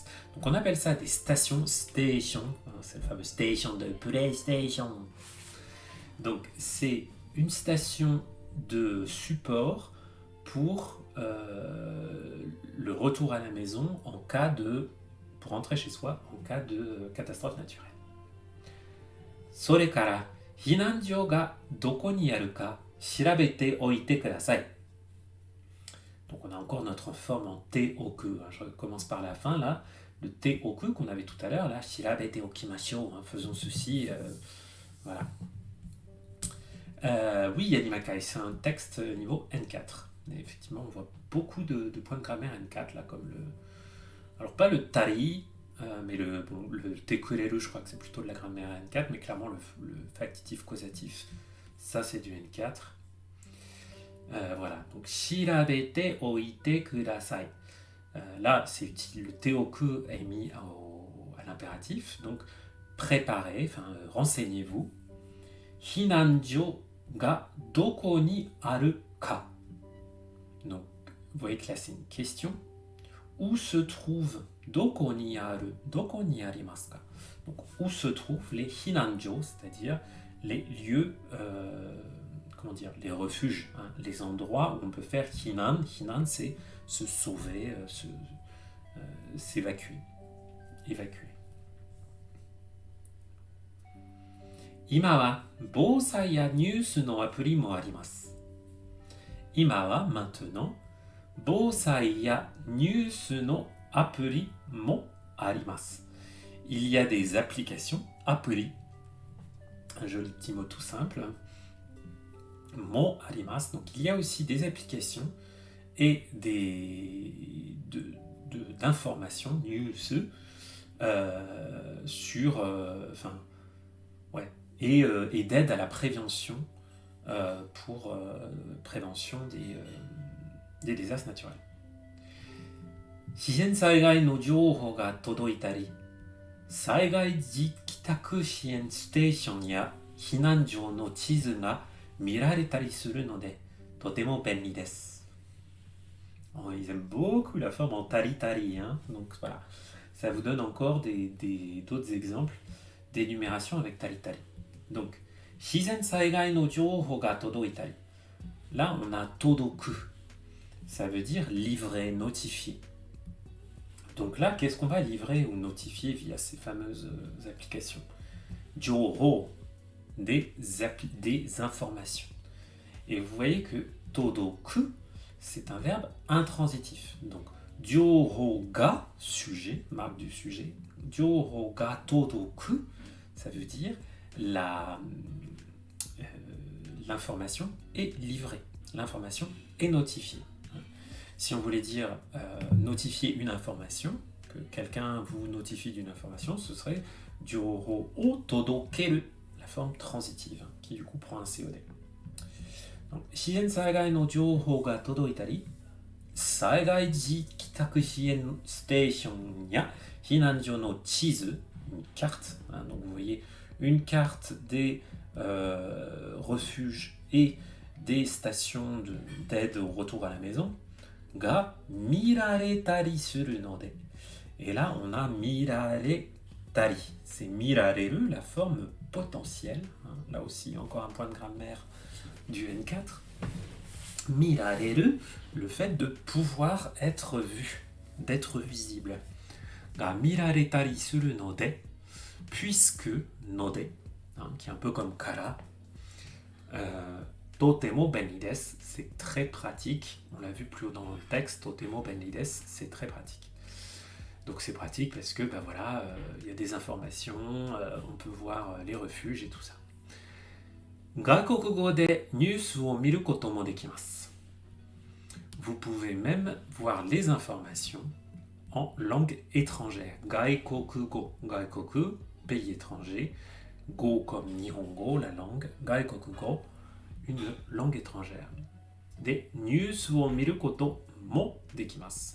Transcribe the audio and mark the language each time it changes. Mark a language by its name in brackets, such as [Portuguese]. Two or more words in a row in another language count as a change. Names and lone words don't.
[French] Donc on appelle ça des stations station, c'est le fameux station de PlayStation. Donc c'est une station de support pour le retour à la maison pour rentrer chez soi en cas de catastrophe naturelle. [Japanese] それから避難所がどこにあるか調べておいてください。 [French] Donc on a encore notre forme en te-oku. Je commence par la fin là. Le te-oku qu'on avait tout à l'heure là. [Japanese] 調べておきましょう. [French] Faisons ceci. Voilà. Oui, Yanimakai, c'est un texte niveau N4. Et effectivement, on voit beaucoup de points de grammaire N4 là, comme le. Alors pas le tari, mais le tekureru, je crois que c'est plutôt de la grammaire N4, mais clairement le factitif causatif, ça c'est du N4. Voilà, donc [Japanese] 調べておいてください. [French] Là, c'est utile, le teoku est mis à l'impératif, donc préparez, renseignez-vous. [Japanese] 避難所がどこにあるか. [French] Donc, vous voyez que là c'est une question. Où se trouve [Japanese] どこにある、どこにありますか. [French] Donc, où se trouvent les hinanjo, c'est-à-dire les lieux, les refuges, hein, les endroits où on peut faire hinan. Hinan, c'est se sauver, s'évacuer, évacuer. [Japanese] 今は防災やニュースのアプリもあります. 今は maintenant, 防災やニュースのアプリもあります. [French] Il y a des applications, appli, un joli petit mot tout simple. [Japanese] もあります, [French] donc il y a aussi des applications et d'informations, news, sur, et d'aide à la prévention pour prévention des désastres naturels. [Japanese] 自然災害の情報が届いたり、災害時帰宅支援ステーションや避難所の地図が見られたりするのでとても便利です. [French] Ils aiment beaucoup la forme en tari-tari, hein, donc voilà, ça vous donne encore d'autres exemples d'énumération avec tari-tari. Donc, [Japanese] 自然災害の情報が届いたり. [French] Là, on a todoku. Ça veut dire livrer, notifier. Donc là, qu'est-ce qu'on va livrer ou notifier via ces fameuses applications? Jouhou, des informations. Et vous voyez que todoku, c'est un verbe intransitif. Donc, [Japanese] 情報が, [French] sujet, marque du sujet. [Japanese] 情報が届く, [French] ça veut dire l'information est livrée, l'information est notifiée. Si on voulait dire notifier une information, que quelqu'un vous notifie d'une information, ce serait [Japanese] 情報を届ける, [French] la forme transitive, qui du coup prend un COD. Donc, [Japanese] 自然災害の情報が届いたり、災害時帰宅支援ステーションや避難所の地図, [French] une carte, hein, donc vous voyez une carte des refuges et des stations d'aide au retour à la maison, [Japanese] が見られたりするので. [French] Et là, on a miraretari. C'est mirareru, la forme potentielle. Hein. Là aussi, encore un point de grammaire du N4. Mirareru, le fait de pouvoir être vu, d'être visible. [Japanese] が見られたりするので, [French] puisque node, qui est un peu comme kara, [Japanese] とても便利です, [French] c'est très pratique. On l'a vu plus haut dans le texte, [Japanese] とても便利です, [French] c'est très pratique. Donc c'est pratique parce que y a des informations, on peut voir les refuges et tout ça. [Japanese] 外国語でニュースを見ることもできます. [French] Vous pouvez même voir les informations en langue étrangère. [Japanese] 外国語、外国, [French] pays étranger. Go comme Nihongo, la langue. Gaikokugo, une langue étrangère. [Japanese] でニュースを見ることもできます.